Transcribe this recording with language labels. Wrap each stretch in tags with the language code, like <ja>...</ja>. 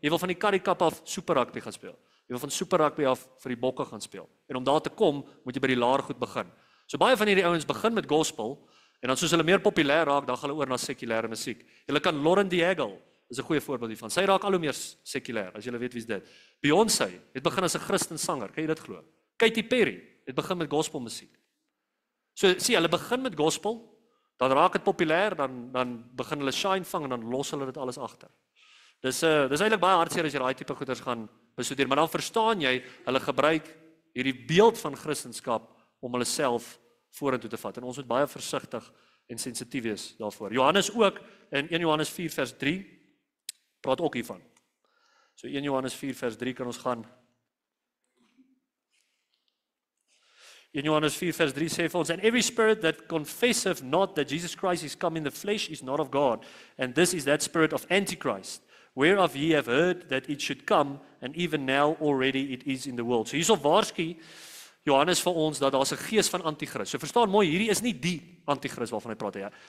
<af>Jy wil van die Currie Cup af super rugby gaan speel. Jy wil van super rugby af vir die bokke gaan speel. En om daar te kom, moet jy by die laer goed begin. So baie van hierdie ouens begin met gospel en dan soos hulle meer populêr raak, dan gaan hulle oor na sekulêre musiek. Jy kan Lauren Daigle is 'n goeie voorbeeld hiervan. Sy raak al hoe meer sekulêr, as jy weet wie's dit. Beyoncé het begin as 'n Christen sanger, kan jy dit glo? Katy Perry het begin met gospelmusiek. So sien, hulle begin met gospel, dan raak dit populêr, dan begin hulle shine vang en dan los hulle dit alles agter. Dis eintlik baie hartseer as jy daai tipe goeders gaan bestudeer, maar dan verstaan jy, hulle gebruik hierdie beeld van Christendom om hulle self vorentoe te vat. En ons moet baie versigtig en sensitief wees daarvoor. Johannes ook in 1 Johannes 4 vers 3 praat ook hiervan. So 1 Johannes 4 vers 3 kan ons gaan. In Johannes 4 vers 3 sê vir ons,</af> <en>and every spirit that confesseth not that Jesus Christ is come in the flesh is not of God, and this is that spirit of Antichrist, whereof ye have heard that it should come, and even now already it is in the world.</en> <af>So hierso waarsku Johannes vir ons dat daar's 'n gees van Antichrist. So verstaan mooi, hierdie is nie die Antichrist waarvan hy praat nie.</af>